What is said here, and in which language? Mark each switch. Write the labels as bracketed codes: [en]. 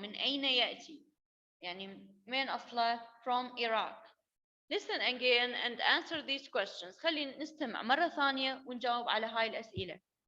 [ar] من أين يأتي؟ يعني من أصله؟ [en] From Iraq. Listen again and answer these questions. [ar] خلينا نستمع مرة ثانية ونجاوب على هاي الأسئلة.